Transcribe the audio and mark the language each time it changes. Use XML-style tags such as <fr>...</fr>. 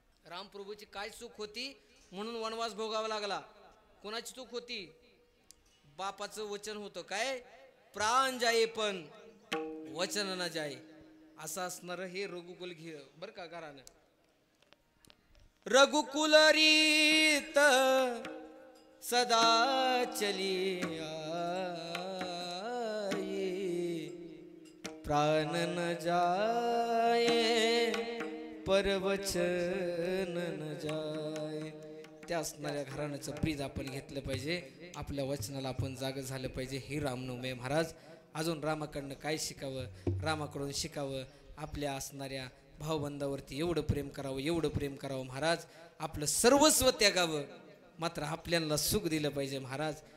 <mr>रामप्रभूची काय चूक होती म्हणून वनवास भोगावा लागला? कोणाची चूक होती? बापाचं वचन होतं काय, प्राण जाये पण वचन न जाये, असं असणार हे रघुकुल घे बर का घरानं.</mr> <hi>रघुकुल रीत सदा चली आई, प्राण न जाये पर वचन न जाये.</hi> <mr>त्या असणाऱ्या घराण्याचं प्रीज आपण घेतलं पाहिजे, आपल्या वचनाला आपण जाग झालं पाहिजे. ही रामनवमी महाराज. अजून रामाकडनं काय शिकावं? रामाकडून शिकावं, आपल्या असणाऱ्या भावबंधावरती एवढं प्रेम करावं महाराज, आपलं सर्वस्व त्यागावं, मात्र आपल्याला सुख दिलं पाहिजे महाराज.</mr>